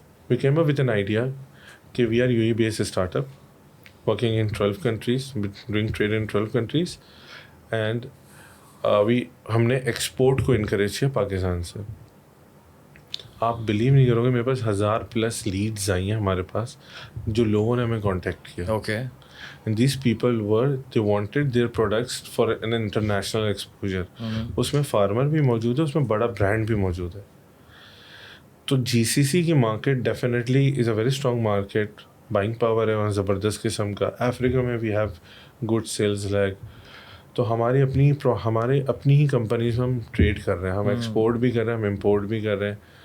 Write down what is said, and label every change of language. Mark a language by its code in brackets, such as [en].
[en] we came up with an idea کہ we are UAE based startup working in 12 countries, doing trade in 12 countries, [ur] and ہم نے export کو encourage کیا پاکستان سے. آپ blue نہیں کرو گے, میرے پاس 1000+ لیڈز آئی ہیں ہمارے پاس, جو لوگوں نے ہمیں کانٹیکٹ کیا. [en] And these people they wanted their products for an international exposure. [ur] اس میں فارمر بھی موجود ہے, اس میں بڑا برانڈ بھی موجود ہے. تو GCC کی market [en] Definitely is a very strong market. [ur] Buying power ہے وہاں زبردست قسم کا. افریقہ میں [en] We have good sales league. [ur] تو ہمارے اپنی ہی کمپنیز میں ہم ٹریڈ کر رہے ہیں, ہم ایکسپورٹ بھی کر رہے ہیں, ہم امپورٹ بھی کر رہے ہیں.